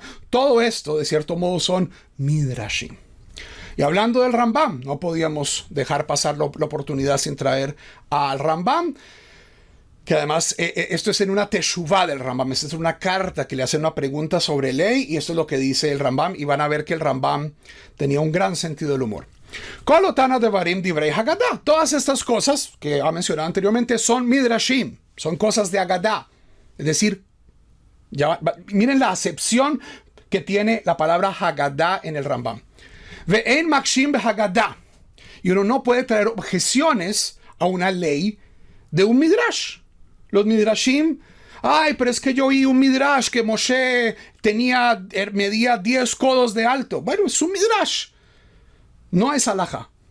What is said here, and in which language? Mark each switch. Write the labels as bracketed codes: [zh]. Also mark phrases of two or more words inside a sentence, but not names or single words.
[es] Todo esto, de cierto modo, son midrashim. Y hablando del Rambam, no podíamos dejar pasar la oportunidad sin traer al Rambam, que además esto es en una teshuvá del Rambam, esta es una carta que le hacen una pregunta sobre ley, y esto es lo que dice el Rambam, y van a ver que el Rambam tenía un gran sentido del humor. Todas estas cosas que ha mencionado anteriormente son midrashim, son cosas de Agadá. Es decir, miren la acepción que tiene la palabra Haggadah en el Rambam. [he] ואין מקשים בהגדה. [es] Y uno no puede traer objeciones a una ley de un midrash. Los midrashim, pero es que yo oí un midrash que Moshe medía 10 codos de alto. Bueno, es un midrash. No es alajá.